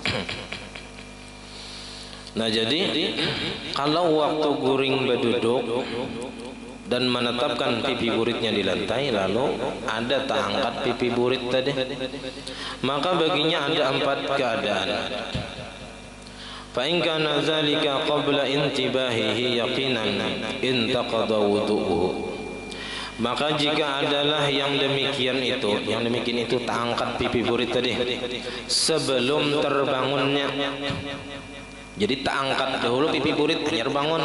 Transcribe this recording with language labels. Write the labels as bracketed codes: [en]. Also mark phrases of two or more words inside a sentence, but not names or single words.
[bjn] Nah, jadi kalau waktu guring berduduk dan menetapkan pipi buritnya di lantai, lalu ada terangkat pipi burit tadi, maka baginya ada 4 keadaan. [ar] فإن كان ذلك قبل انتباهه يقينا انتقض وضوؤه, [bjn] maka jika adalah yang demikian itu terangkat pipi burit tadi sebelum terbangunnya, jadi terangkat dahulu pipi burit hanya bangun.